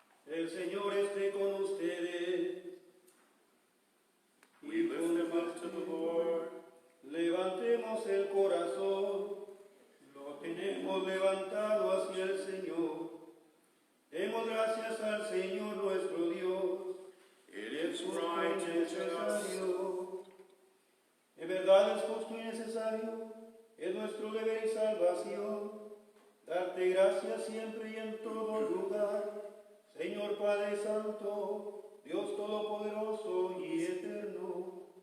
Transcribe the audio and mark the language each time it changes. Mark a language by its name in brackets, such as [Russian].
[Spanish] El Señor esté con ustedes. [English] We lift them up to the Lord. [Spanish] Levantemos el corazón, lo tenemos levantado hacia el Señor. Demos gracias al Señor nuestro Dios. [English] It is right [Spanish] y [English] and just. [Spanish] necesario. En verdad es justo y necesario, es nuestro deber y salvación, darte gracias siempre y en todo lugar, Señor Padre Santo, Dios Todopoderoso y Eterno,